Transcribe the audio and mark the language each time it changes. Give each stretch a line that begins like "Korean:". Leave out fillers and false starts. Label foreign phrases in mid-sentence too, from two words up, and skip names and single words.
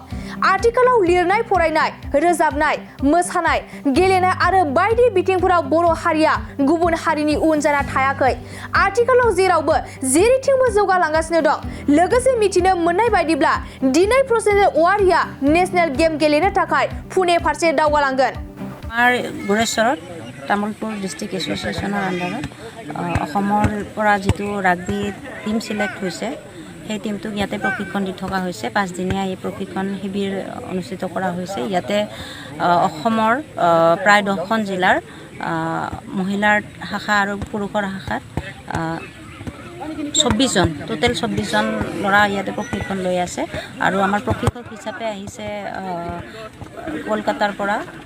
Bodo: आथिखालाव लिरनाय फरायनाय, रोजाबनाय, मोसानाय, गेलेनाय आरो बायदि बिथिंफोराव बर' हारिया गुबुन हारिनि उन जाना थायाखै। आथिखालाव जेरावबो जेरैथिंबो जौगालांगासिनो दं। लोगोसे मिथिनो मोननाय बायदिब्ला दिनै प्रसेनजित औवारिया
English: national game
Bodo: गेलेनो थाखाय पुणे फारसे दावगालांगोन।
Assamese: गुरेश्वरत तामुलपुर डिस्ट्रिक्ट एस'सिएशনৰ আণ্ডাৰত অসমৰ পৰা যিটো
English: rugby team
Assamese: চিলেক্ট হৈছে সেই টিমটোক ইয়াতে প্ৰশিক্ষণ দি থকা হৈছে। 5 দিনীয়া এই প্ৰশিক্ষণ শিবিৰ অনুষ্ঠিত কৰা হৈছে। ইয়াতে অসমৰ প্ৰায় 10খন জিলাৰ মহিলাৰ শাখা আৰু পুৰুষৰ শাখাত 24 জন টোটেল 24 জন ল'ৰা ইয়াতে প্ৰশিক্ষণ লৈ আছে আৰু আমাৰ প্ৰশিক্ষক হিচাপে আহিছে কলকাতাৰ পৰা